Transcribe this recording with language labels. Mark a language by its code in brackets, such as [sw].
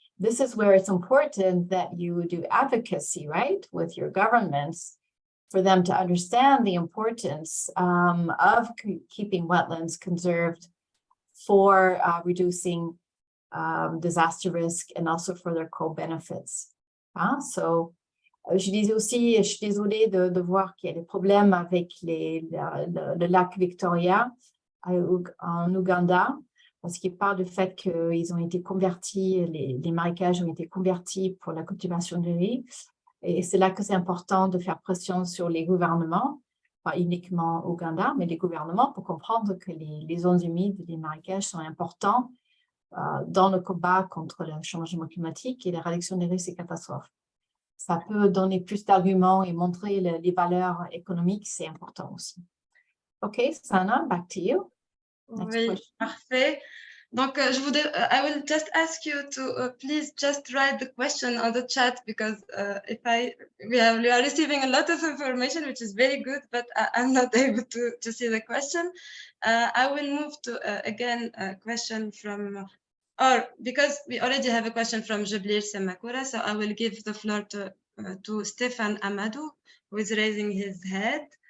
[en] This is where it's important that you do advocacy, right, with your governments for them to understand the importance of keeping wetlands conserved for reducing disaster risk and also for their co-benefits. [fr] So, je disais aussi, je suis désolée de voir qu'il y a des problèmes avec le lac Victoria en Ouganda, parce qu'ils parlent du fait qu'ils ont été convertis, les marécages ont été convertis pour la cultivation de riz. Et c'est là que c'est important de faire pression sur les gouvernements, pas uniquement au Ouganda, mais les gouvernements pour comprendre que les zones humides, les marécages sont importants dans le combat contre le changement climatique et la réduction des risques et catastrophes. Ça peut donner plus d'arguments et montrer les valeurs économiques, c'est important aussi. [en] OK, Sana, back to you. [fr] Oui, parfait. Donc, [en] I will just ask you to please just write the question on the chat because we are receiving a lot of information, which is very good, but I'm not able to see the question. I will move to again a question from, or because we already have a question from Jablir Semakura, so I will give the floor to Stefan Amadou, who is raising his head.